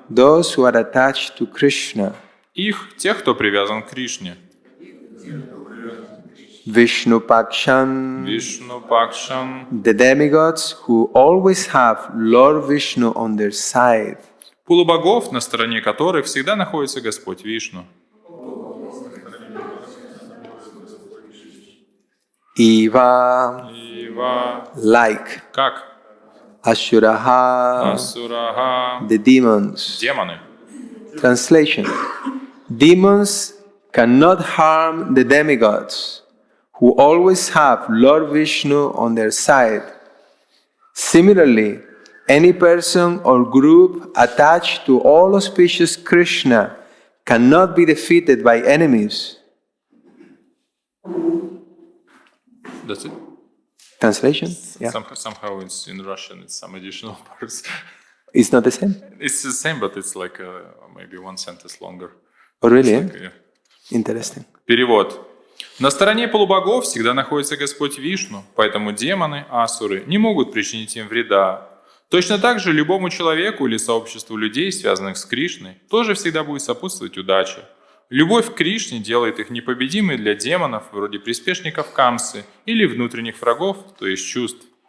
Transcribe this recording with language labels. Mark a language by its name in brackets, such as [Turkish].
[English] those who are attached to Krishna [Russian] их, тех, кто привязан к Кришне. [Sanskrit] Vishnu Paksham Вишну Пакшам. [English] the demigods who always have Lord Vishnu on their side [Russian] Полубогов, на стороне которых всегда находится Господь Вишну. [Sanskrit] Eva Ива. [English] like [Russian] Как? [Sanskrit] Asuraha Асураха. [English] the demons. [Russian] Демоны. [English] Translation: demons cannot harm the demigods who always have Lord Vishnu on their side. Similarly, any person or group attached to all auspicious Krishna cannot be defeated by enemies. That's it. Translation? Yeah. Somehow it's in Russian, it's some additional parts. It's not the same? It's the same, but it's like maybe one sentence longer. Oh, really? It's like, yeah. Interesting. [Russian] Перевод. На стороне полубогов всегда находится Господь Вишну, поэтому демоны, асуры, не могут причинить им вреда. Точно так же любому человеку или сообществу людей, связанных с Кришной, тоже всегда будет сопутствовать удача. Любовь к Кришне делает их непобедимой для демонов, вроде приспешников Камсы, или внутренних врагов, то есть чувств.